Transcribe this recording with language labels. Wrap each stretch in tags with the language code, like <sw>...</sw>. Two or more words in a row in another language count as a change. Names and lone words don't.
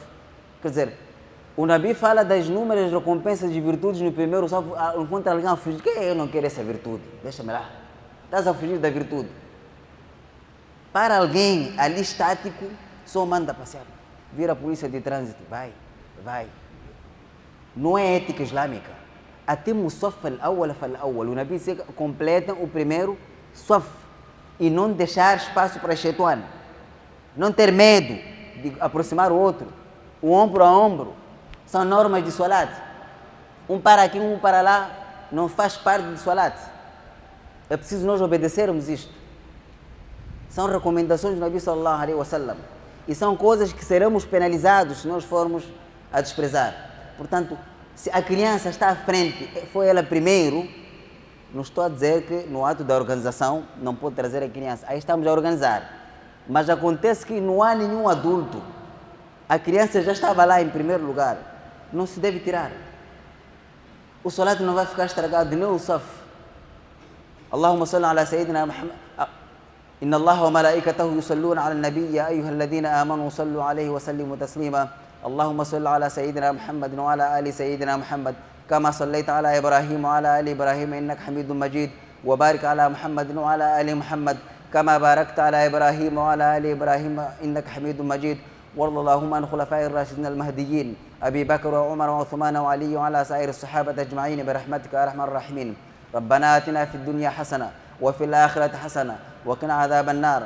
<pt>Quer dizer, o Nabi fala das inúmeras recompensas de virtudes no primeiro saf, encontra alguém a fugir. Que eu não quero essa virtude, deixa-me lá. Estás a fugir da virtude. Para alguém ali estático, só manda passear. Vira a polícia de trânsito, vai. Não é ética islâmica. Até o</pt> <ar>الصف الأول فالأول.</ar> <pt>O Nabi diz que completam o primeiro saf e não deixar espaço para shaitan. Não ter medo de aproximar o outro. O ombro a ombro. São normas de salat. Um para aqui, um para lá, não faz parte do salat. É preciso nós obedecermos isto. São recomendações do Nabi</pt> <ar>صلى الله عليه وسلم.</ar> <pt>E são coisas que seremos penalizados se nós formos a desprezar. Portanto, se a criança está à frente, foi ela primeiro, não estou a dizer que no ato da organização não pode trazer a criança. Aí estamos a organizar. Mas acontece que não há nenhum adulto. A criança já estava lá em primeiro lugar. Não se deve tirar. O salat não vai ficar estragado, nem o saf.</pt> <ar>اللهم صل على سيدنا محمد إن الله وملائكته يصلون على النبي يا أيها الذين آمنوا صلوا عليه وسلموا تسليما. اللهم صل على سيدنا محمد وعلى آل سيدنا محمد. كما صليت على إبراهيم وعلى آل إبراهيم إنك حميد مجيد وبارك على محمد وعلى آل محمد كما باركت على إبراهيم وعلى آل إبراهيم إنك حميد مجيد وارض اللهم عن الخلفاء الراشدين المهديين أبي بكر وعمر وعثمان وعلي وعلى سائر الصحابة أجمعين برحمتك يا أرحم الراحمين ربنا آتنا في الدنيا حسنة وفي الآخرة حسنة وقنا عذاب النار.</ar>